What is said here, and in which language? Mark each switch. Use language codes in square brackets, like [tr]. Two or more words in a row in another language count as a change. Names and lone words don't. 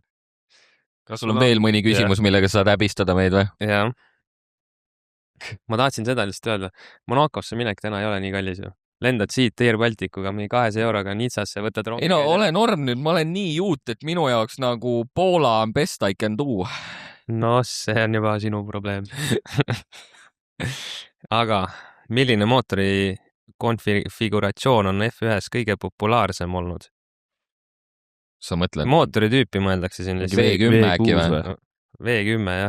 [et] Kas sul on veel mõni küsimus, millega saad häbistada meid või? Jaa. Ma tahtsin seda lihtsalt öelda. Monacosse minek täna ei ole nii kallis ju. Lendad siit Air Balticuga mingi 200 euroga Nitsasse, võtad rongi. Ei no, ole norm nüüd, ma olen nii juut, et minu jaoks nagu Poola on [en] best I can do. [et] No, see on juba sinu probleem. Aga milline mootori konfiguratsioon on F1-s kõige populaarsem olnud? Sa mõtled? Mootori tüüpi mõeldakse siin. V10 äkki või? V10, jah.